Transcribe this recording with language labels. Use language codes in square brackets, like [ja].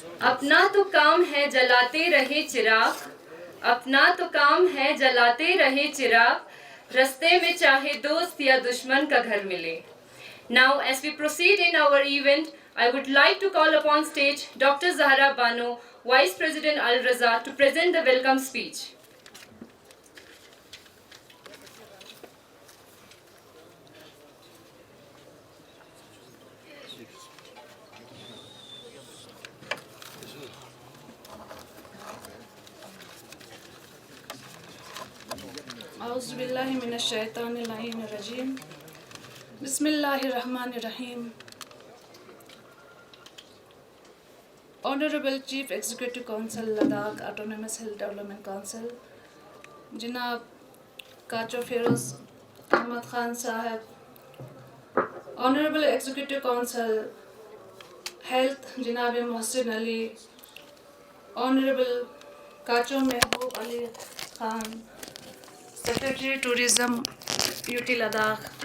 [hi] अपना तो काम है जलाते रहे चिराग, अपना तो काम है जलाते रहे चिराग, रस्ते में चाहे दोस्त या दुश्मन का घर मिले। [en] Now, as we proceed in our event, I would like to call upon stage Dr. Zahra Bano, Vice President Al-Reza, to present the welcome speech. [ar] أعوذ بالله من الشيطان اللعين الرجيم. بسم الله الرحمن الرحيم. [en] Honorable Chief Executive Council Ladakh Autonomous Hill Development Council, جناب Kacho Feroz Ahmed Khan sahib Honorable Executive Council, Health Janab Mohsin Ali, Honorable Kacho Mehboob Ali Khan, Secretary Tourism UT Ladakh,